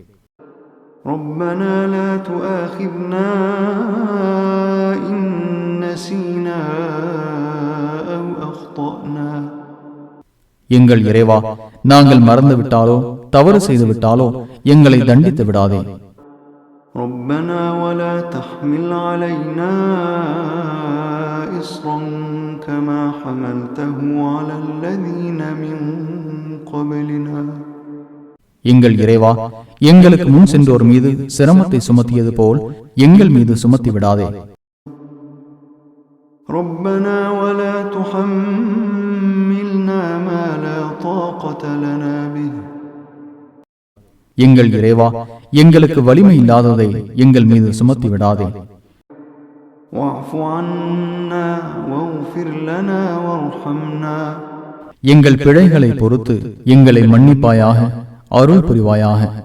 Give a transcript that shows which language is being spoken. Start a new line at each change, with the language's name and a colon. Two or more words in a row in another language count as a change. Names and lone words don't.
Tamil: எங்கள் இறைவா, நாங்கள் மறந்துவிட்டாலோ தவறு செய்து விட்டாலோ எங்களை தண்டித்து விடாதே.
Arabic: ربنا ولا تحمل علينا إصرا كما حملته على الذين من قبلنا.
Tamil: எங்கள் இறைவா, எங்களுக்கு முன் சென்றோர் மீது சிரமத்தை சுமத்தியது போல் எங்கள் மீது சுமத்தி விடாதே.
Arabic: ربنا ولا تحملنا ما لا طاقة لنا به.
Tamil: எங்கள் இறைவா, எங்களுக்கு வலிமை இல்லாததை எங்கள் மீது சுமத்தி விடாதே. எங்கள் பிழைகளை பொறுத்து எங்களை மன்னிப்பாயாக, அருள் புரிவாயாக.